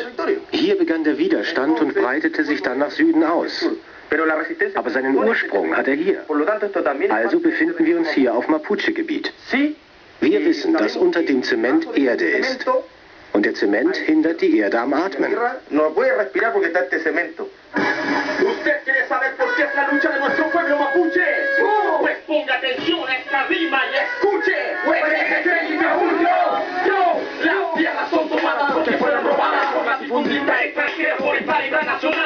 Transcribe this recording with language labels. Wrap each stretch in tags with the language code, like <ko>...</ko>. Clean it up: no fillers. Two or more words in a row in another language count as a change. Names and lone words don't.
<de>Hier begann der Widerstand und breitete sich dann nach Süden aus. Aber seinen Ursprung hat er hier. Also befinden wir uns hier auf Mapuche-Gebiet. Wir wissen, dass unter dem Zement Erde ist. Und der Zement hindert die Erde am Atmen.</de> <es>¿Usted quiere saber por qué es la lucha de nuestro pueblo mapuche? Pues ponga atención a esta rima y escuche. Yo, las tierras son tomadas porque fueron robadas por la difundista extranjera por rivalidad nacional.</es>